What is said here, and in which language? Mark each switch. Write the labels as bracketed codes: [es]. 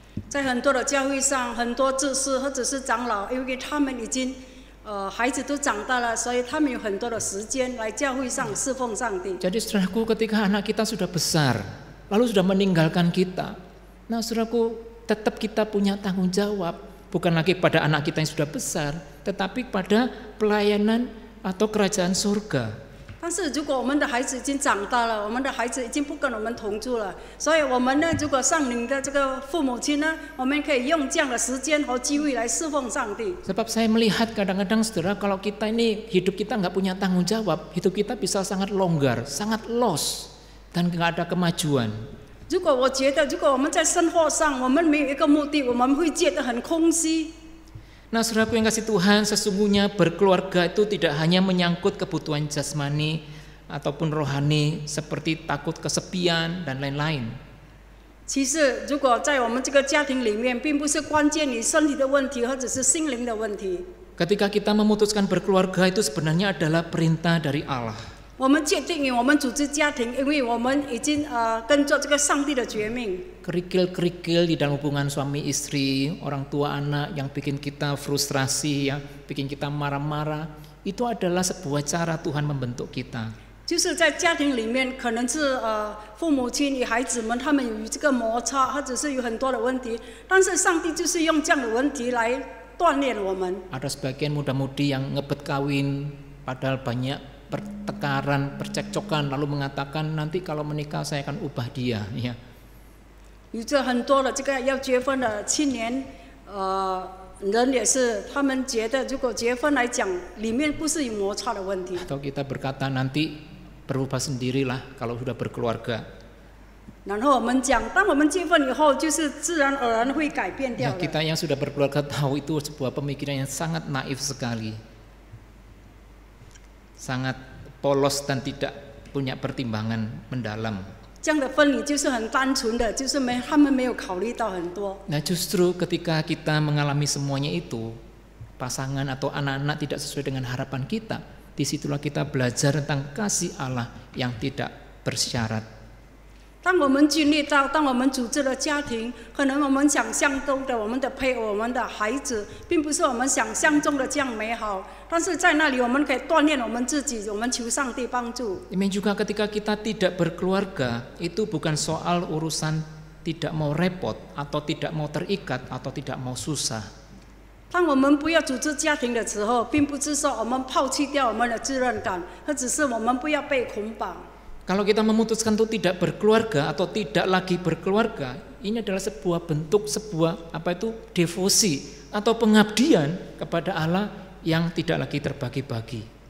[zh] 在很多的教会上，很多执事或者是长老，因为他们已经孩子都长大了，所以他们有很多的时间来教会上侍奉上帝。 [id] Jadi saudaraku, ketika anak kita sudah besar lalu sudah meninggalkan kita, nah saudaraku, tetap kita punya tanggung jawab. Bukan lagi pada anak kita yang sudah besar, tetapi pada pelayanan atau kerajaan surga. [zh] 但是如果我们的孩子已经长大了，我们的孩子已经不跟我们同住了，所以我们呢，如果上领的这个父母亲呢，我们可以用这样的时间和机会来侍奉上帝。 [id] Sebab saya melihat kadang-kadang, saudara, kalau kita ini hidup kita nggak punya tanggung jawab, hidup kita bisa sangat longgar, sangat lost, dan nggak ada kemajuan. [zh] 如果我觉得，如果我们在生活上我们没有一个目的，我们会觉得很空虚。 [id] Nah, saudaraku yang kasih Tuhan, sesungguhnya berkeluarga itu tidak hanya menyangkut kebutuhan jasmani ataupun rohani seperti takut kesepian dan lain-lain. [zh] 其实，如果在我们这个家庭里面，并不是关键于身体的问题，或者是心灵的问题。 [id] Ketika kita memutuskan berkeluarga itu sebenarnya adalah perintah dari Allah. [zh] 我们决定我们组织家庭，因为我们已经跟着这个上帝的诫命。 [id] Kerikil-kerikil di dalam hubungan suami istri, orang tua anak yang bikin kita frustrasi ya, bikin kita marah-marah, itu adalah sebuah cara Tuhan membentuk kita. [zh] 就是在家庭里面，可能是父母亲与孩子们他们有这个摩擦，或者是有很多的问题，但是上帝就是用这样的问题来锻炼我们。 [id] Ada sebagian muda-mudi yang ngebet kawin, padahal banyak pertengkaran, percekcokan, lalu mengatakan nanti kalau menikah saya akan ubah dia. Ya. [zh] 有着很多的这个要结婚的青年，人也是，他们觉得如果结婚来讲，里面不是有摩擦的问题。 [id] Atau kita berkata nanti berubah sendirilah kalau sudah berkeluarga. [zh] 然后我们讲，当我们结婚以后，就是自然而然会改变掉 [id] Ya, [zh] 的。 [id] kita yang sudah berkeluarga tahu itu sebuah pemikiran yang sangat naif sekali. Sangat polos dan tidak punya pertimbangan mendalam. [zh] 这样的分离就是很单纯的，就是他们没有考虑到很多。 [id] Nah, justru ketika kita mengalami semuanya itu, pasangan atau anak-anak tidak sesuai dengan harapan kita, disitulah kita belajar tentang kasih Allah yang tidak bersyarat. [zh] 当我们经历到，当我们组织了家庭，可能我们想象中的我们的配偶、我们的孩子，并不是我们想象中的这样美好。但是在那里，我们可以锻炼我们自己，我们求上帝帮助。 [id] Demikian juga ketika kita tidak berkeluarga, itu bukan soal urusan tidak mau repot atau tidak mau terikat atau tidak mau susah. [zh] 当我们不要组织家庭的时候，并不是说我们抛弃掉我们的责任感，而只是我们不要被捆绑。 [id] Kalau kita memutuskan untuk tidak berkeluarga atau tidak lagi berkeluarga, ini adalah sebuah bentuk sebuah devosi atau pengabdian kepada Allah yang tidak lagi terbagi-bagi.